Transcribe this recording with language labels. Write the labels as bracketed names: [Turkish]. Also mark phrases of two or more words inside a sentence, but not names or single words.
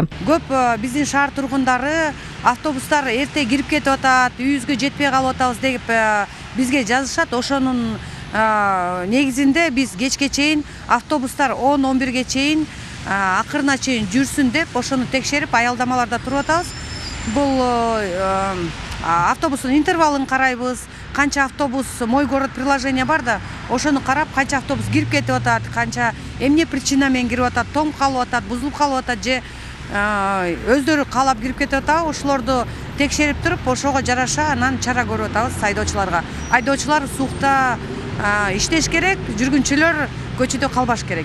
[Kyrgyz] Көп биздин шаар тургундары автобустар эрте кирип кетип атат, үйүбүзгө жетпей калып атабыз деп бизге жазышат. Ошонун негизинде биз кечке чейин автобустар 10-11ге чейин акырына чейин жүрсүн деп ошону текшерип аялдамаларда туруп атабыз. Бул автобустун интервалын карайбыз, канча автобус Мой город приложение бар да, ошону карап канча автобус кирип кетип атат, канча эмне причина менен кирип атат, тоңуп калып атат, бузулуп калып атат же өздөрү каалап кирип кетип атабы, ошолорду текшерип туруп, ошого жараша анан чара көрүп атабыз айдоочуларга. Айдоочулар суукта иштеш керек, жүргүнчүлөр көчөдө калбаш керек.